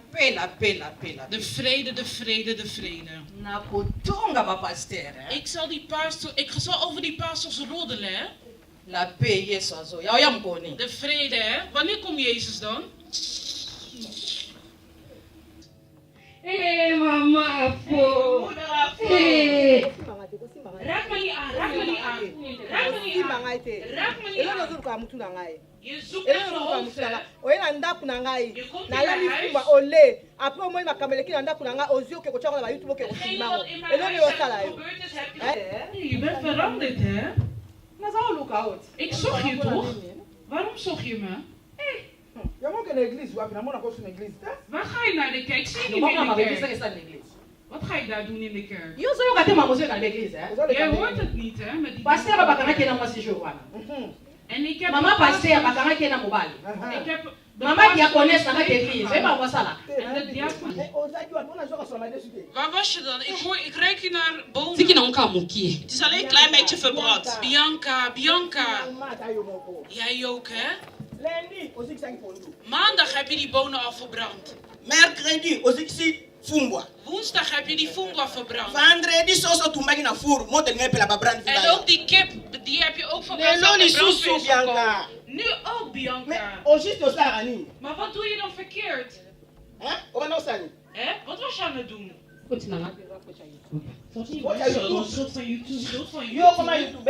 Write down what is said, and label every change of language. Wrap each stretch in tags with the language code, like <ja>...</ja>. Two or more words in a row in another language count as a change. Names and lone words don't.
<fr>paix, la paix, la paix, la paix.</fr> <nl>De vrede, de vrede, de vrede.</nl> <ln>Na kotonga ba pasteur.</ln> <nl>Ik zal over die pastors roddelen, hè?</nl> <fr>La paix,</fr> <ln>Yesu azo. Ya mkoni.</ln> <nl>De vrede, hè? Wanneer komt Jezus dan?</nl> <ln>Hé, mama, po. Hé.</ln> <nl>Raak me niet aan, raak me niet aan. Raak me niet aan. Raak me niet aan. Je zoekt naar mijn hoofd, hè? Je komt in mijn huis.</nl> <fr>Après moi</fr> <ln>makamele na ndako na nga ozio ke kochanga na YouTube ke kosimama.</ln> <nl>Je bent veranderd, hè? Ik zocht je toch? Waarom zocht je me? Waar ga je naar de kerk? Ik zie je niet meer in de kerk. Wat ga je daar doen in de kerk? Jij hoort het niet, hè? Met die en ik heb</nl> <ln>Mama pasteur bakanga kena mobali.</ln> <nl>Ik heb</nl> <ln>Mama diakonesse na église. Eba wasala.</ln> <nl>Waar was je dan? Ik ruik je naar bomen.</nl> <ln>Siki na onka mokie.</ln> <nl>Het is alleen een klein beetje verbrand. Bianca. Jij ook, hè? Maandag heb je die bonen al verbrand.</nl> <fr>Mercredi, aussi fungwa.</fr> <nl>Woensdag heb je die fungwa verbrand.</nl> <ln>Vendredi, soso tumbagi na four. Mote ngepe la babrand.</ln> <nl>En ook die kip, die heb je ook verbrand. Bianca. Nu ook, Bianca. Maar wat doe je dan verkeerd? Hè? Wat was je aan het doen? Wat na? Schuld van YouTube.</nl>